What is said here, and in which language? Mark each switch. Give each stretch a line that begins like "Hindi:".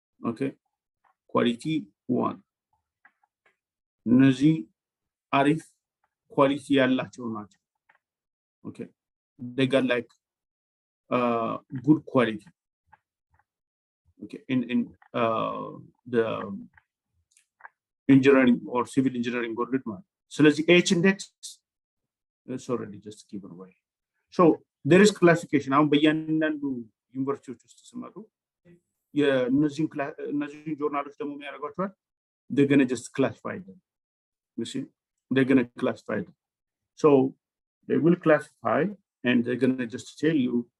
English: Okay, quality 1
Amharic: እነዚህ አሪፍ ኳሊቲ ያላቸው ናቸው።
English: Okay, they got like good quality. Okay, in the engineering or civil engineering or
Amharic: ማለት ስለዚህ
English: H index is already just given away. So there is classification.
Amharic: አሁን በእያንዳንዱ ዩኒቨርሲቲዎች ውስጥ ሲመጡ የእነዚህ ጆርናሎች ደግሞ የሚያደርጓቸዋል
English: they're going to just classify them. You see, they're going to classify them. So they will classify and they're going to just tell you